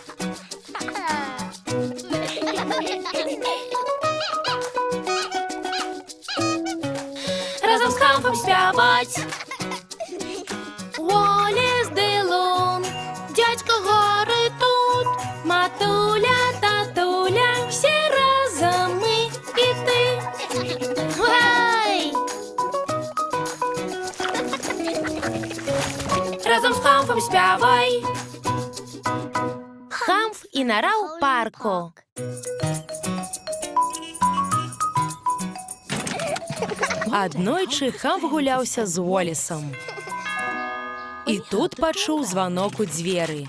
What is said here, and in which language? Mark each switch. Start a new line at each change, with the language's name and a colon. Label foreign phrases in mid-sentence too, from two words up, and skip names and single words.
Belarusian: Разам з хамфам спяваць.
Ukrainian: Уоллес ды Лун, дядька Гары тут, матуля, татуля, всі разом ми і ти.
Belarusian: Гай! Разом з хамфом спявай. Хамф і нора у парку. Аднойчы хамф гуляўся з Уоллесам. І тут пачуў званок у дзверы.